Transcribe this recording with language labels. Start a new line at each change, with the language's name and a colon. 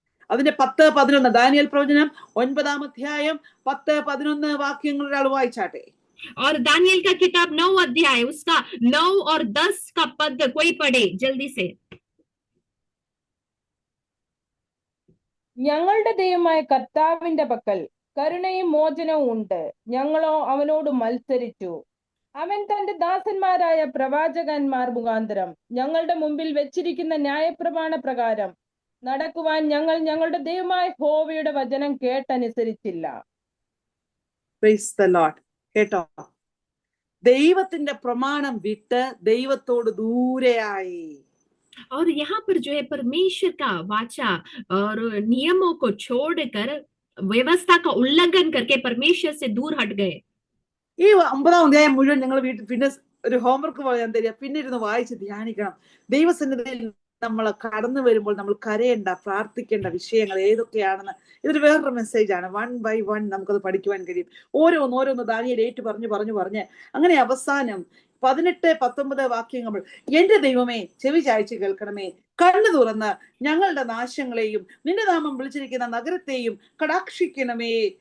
Malayalam: അതിന്റെ 10-11 ദാനിയേൽ പ്രവചനം 9-ാം അധ്യായം 10-11 വാക്യങ്ങൾ ഒരാൾ വായിച്ചാട്ടെ.
Hindi: और दानियेल का किताब 9 अध्याय उसका 9 और 10 का पद कोई पढ़े जल्दी से।
Malayalam: ഞങ്ങളുടെ ദൈവമായ കർത്താവിന്റെ പക്കൽ കരുണയും മോചനവും ഉണ്ട്. ഞങ്ങളോ അവനോട് മത്സരിച്ചു. അവൻ തന്റെ ദാസന്മാരായ പ്രവാചകന്മാർ മുഖാന്തരം ഞങ്ങളുടെ മുമ്പിൽ വെച്ചിരിക്കുന്ന ന്യായപ്രമാണ പ്രകാരം നടക്കുവാൻ ഞങ്ങൾ ഞങ്ങളുടെ ദൈവമായ യഹോവയുടെ വചനം കേട്ടനുസരിച്ചില്ല.
English: Praise the Lord.
Malayalam: കേട്ടോ, ദൈവത്തിന്റെ പ്രമാണം വിട്ട് ദൈവത്തോട് ദൂരെയായി.
Hindi: और यहाँ पर जो है परमेश्वर का वाचा और नियमों को छोड़कर व्यवस्था का उल्लंघन करके परमेश्वर से दूर हट गए।
Malayalam: ഈ 9-ാം അധ്യായം മുഴുവൻ നിങ്ങൾ വീട്ടിൽ പിന്നെ ഒരു ഹോംവർക്ക് പോലെ ഞാൻ തരിക, പിന്നെ ഇരുന്ന് വായിച്ച് ധ്യാനിക്കണം. ദൈവസന്നിധിയിൽ നമ്മൾ കടന്നു വരുമ്പോൾ നമ്മൾ കരയേണ്ട, പ്രാർത്ഥിക്കേണ്ട വിഷയങ്ങൾ ഏതൊക്കെയാണെന്ന് ഇതൊരു വേറൊരു മെസ്സേജാണ്. 1 by 1 നമുക്കത് പഠിക്കുവാൻ കഴിയും. ഓരോന്ന് ദാനിയേൽ ഏറ്റു പറഞ്ഞ് അങ്ങനെ അവസാനം 18-19 വാക്യങ്ങൾ, എന്റെ ദൈവമേ ചെവി ചായ്ച്ച് കേൾക്കണമേ, കണ്ണു തുറന്ന് ഞങ്ങളുടെ നാശങ്ങളെയും നിന്റെ നാമം വിളിച്ചിരിക്കുന്ന നഗരത്തെയും കടാക്ഷിക്കണമേ.